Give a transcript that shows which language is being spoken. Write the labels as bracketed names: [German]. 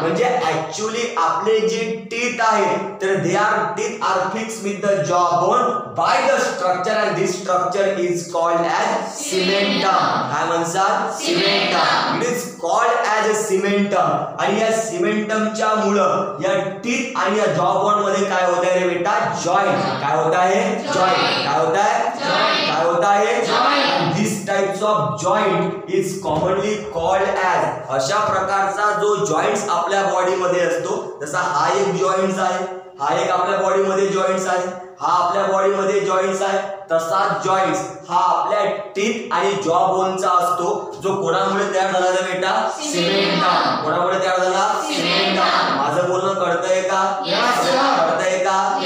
[Marathi] म्हणजे ऍक्च्युअली आपले जे टीथ आहेत तर [English] They are teeth are fix with the jaw bone by the structure and this structure is called as cementum. [Marathi] काय म्हणसाल? [English] Cementum. It is called as a cementum. [Marathi] आणि या सिमेंटमच्या मुळे या टीथ आणि या जॉ बोन मध्ये काय होत आहे रे बेटा? जॉइंट. काय होत आहे? जॉइंट. काय होत आहे? काय होत आहे? Joint. [English] This types of joint is commonly called as. [Marathi] अशा प्रकारचा जो जॉइंट्स आपल्या बॉडी मध्ये असतो, जसा हा एक जॉइंट्स आहे, हा एक आपल्या बॉडी मध्ये जॉइंट्स आहे, हा आपल्या बॉडी मध्ये जॉइंट्स आहे, तसाच जॉइंट्स हा आपल्या टीथ आणि जॉ बोनचा असतो, जो कोणामुळे तयार झाला रे बेटा? सिमेंटम. कोणामुळे तयार झाला? सिमेंटम. माझं बोलणं कळतंय का? कळतंय का?